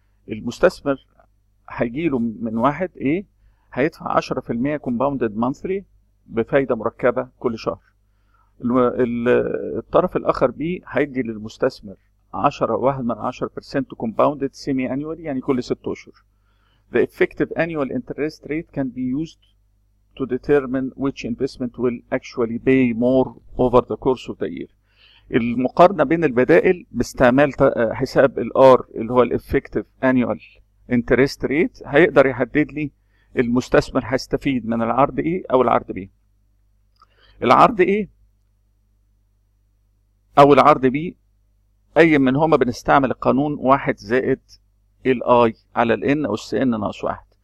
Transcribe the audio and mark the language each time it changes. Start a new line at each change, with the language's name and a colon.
Arabic: المستثمر هيجيله من واحد ايه، هيدفع 10%
English: compounded monthly
Arabic: بفايده مركبه كل شهر. الطرف الاخر بي هيدي للمستثمر 10%
English: compounded semi annually,
Arabic: يعني كل 6 اشهر.
English: The effective annual interest rate can be used to determine which investment will actually pay more over the course of the year.
Arabic: المقارنة بين البدائل باستعمال حساب الار اللي هو
English: الافكتيف annual interest rate
Arabic: هيقدر يحدد لي المستثمر هيستفيد من العرض ايه او العرض بي. العرض ايه او العرض بي اي منهما بنستعمل القانون 1 زائد الاي على الان اس ان ناقص 1.